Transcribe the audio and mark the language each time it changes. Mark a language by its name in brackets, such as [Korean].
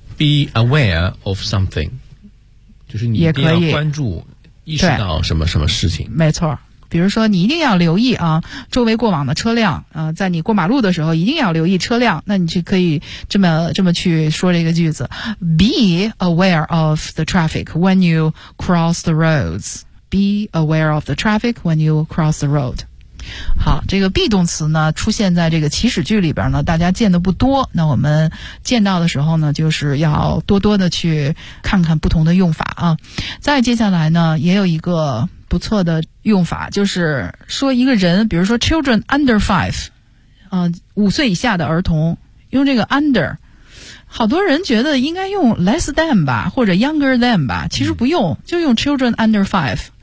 [English] be aware of something, [Chinese] 就是你一定要关注意识到什么什么事情。没错，比如说你一定要留意啊周围过往的车辆啊、在你过马路的时候一定要留意车辆，那你就可以这么去说这个句子。 [English] Be aware of the traffic when you cross the roads. Be aware of the traffic when you cross the road. [Chinese] 好，这个 be 动词呢出现在这个祈使句里边呢大家见的不多，那我们见到的时候呢就是要多多的去看看不同的用法啊。再接下来呢也有一个不错的用法，就是说一个人比如说 [English] children under 5、 [Chinese] 五岁以下的儿童，用这个 under, 好多人觉得应该用 [English] less than [Chinese] 吧或者 [English] younger than [Chinese] 吧，其实不用，就用 children under 5。